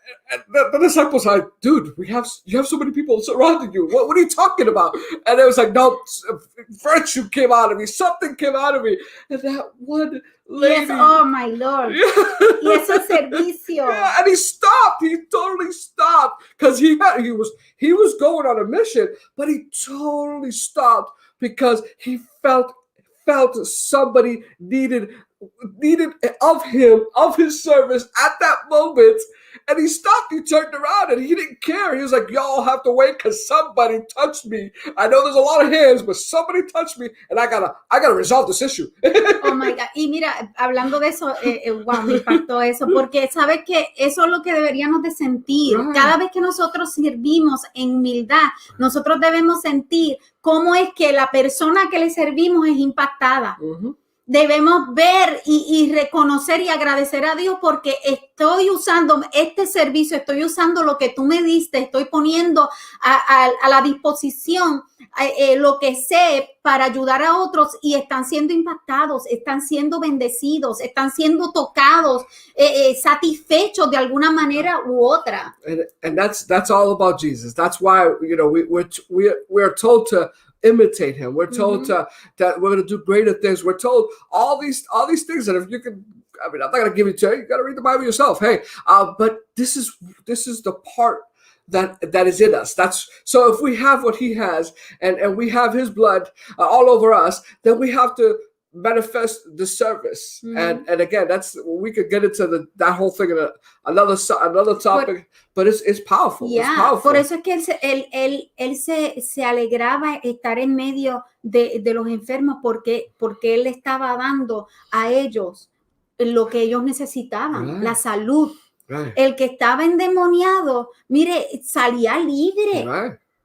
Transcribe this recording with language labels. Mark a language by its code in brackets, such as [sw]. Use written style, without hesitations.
[en] And the disciples are like, "Dude, you have so many people surrounding you. What are you talking about?" And it was like, "No, virtue came out of me. Something came out of me." And that one lady, yes, oh my Lord, [es] y ese servicio. [en] Yeah, and he stopped. He totally stopped because he was going on a mission, but he totally stopped because he felt somebody needed of his service at that moment. And he stopped. He turned around and he didn't care. He was like, "Y'all have to wait because somebody touched me. I know there's a lot of hands, but somebody touched me, and I gotta resolve this issue." Oh my God. [es] Y mira, hablando de eso, wow, me impactó eso, porque sabes que eso es lo que deberíamos de sentir. Right. Cada vez que nosotros servimos en humildad, nosotros debemos sentir cómo es que la persona que le servimos es impactada. Uh-huh. Debemos ver y reconocer y agradecer a Dios porque estoy usando este servicio, estoy usando lo que tú me diste, estoy poniendo a la disposición lo que sé para ayudar a otros y están siendo impactados, están siendo bendecidos, están siendo tocados, satisfechos de alguna manera u otra. [en] And that's all about Jesus. That's why we're told to imitate him. We're told that we're going to do greater things. We're told all these things that if you can, I'm not going to give it to you. You got to read the Bible yourself. Hey, but this is the part that is in us. That's so if we have what he has and we have his blood all over us, then we have to manifest the service. And again, we could get into that whole thing in another topic, but it's powerful. Yeah, it's powerful. [es] Por eso es que él se alegraba estar en medio de los enfermos porque él le estaba dando a ellos lo que ellos necesitaban, right. La salud. Right. El que estaba endemoniado, mire, salía libre. Right.